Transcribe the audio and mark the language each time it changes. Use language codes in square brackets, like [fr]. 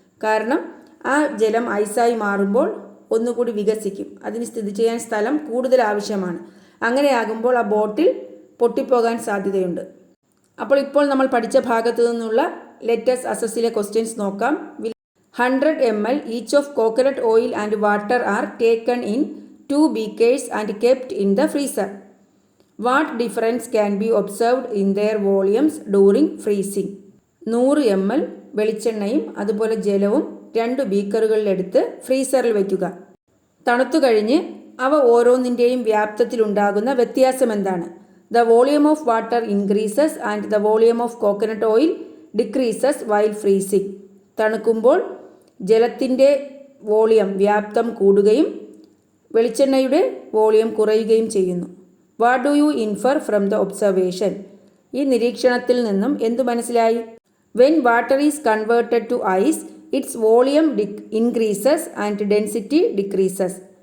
[ml] കാരണം ആ ജലം ഐസായി മാറുമ്പോൾ ഒന്നുകൂടി വികസിക്കും. അതിന് സ്ഥിതി ചെയ്യാൻ സ്ഥലം കൂടുതൽ ആവശ്യമാണ്. അങ്ങനെയാകുമ്പോൾ ആ ബോട്ടിൽ പൊട്ടിപ്പോകാൻ സാധ്യതയുണ്ട്. ഇപ്പോൾ നമ്മൾ പഠിച്ച ഭാഗത്തു നിന്നുള്ള ലെറ്റസ് അസസിലെ ക്വസ്റ്റ്യൻസ് നോക്കാം. [en] 100 ml each of coconut oil and water are taken in 2 beakers and kept in the freezer. What difference can be observed in their volumes during freezing? [ml] 100 ml വെളിച്ചെണ്ണയും അതുപോലെ ജലവും 2 ബീക്കറുകളിലെടുത്ത് ഫ്രീസറിൽ വയ്ക്കുക. തണുത്തു കഴിഞ്ഞ് അവ ഓരോന്നിൻ്റെയും വ്യാപ്തത്തിലുണ്ടാകുന്ന വ്യത്യാസം എന്താണ്? [en] The volume of water increases and the volume of coconut oil decreases while freezing. [ml] തണുക്കുമ്പോൾ ജലത്തിൻ്റെ വോളിയം വ്യാപ്തം കൂടുകയും വെളിച്ചെണ്ണയുടെ വോളിയം കുറയുകയും ചെയ്യുന്നു. [en] What do you infer from the observation? [ml] ഈ നിരീക്ഷണത്തിൽ നിന്നും എന്തു മനസ്സിലായി? [en] When water is converted to ice its volume increases and density decreases.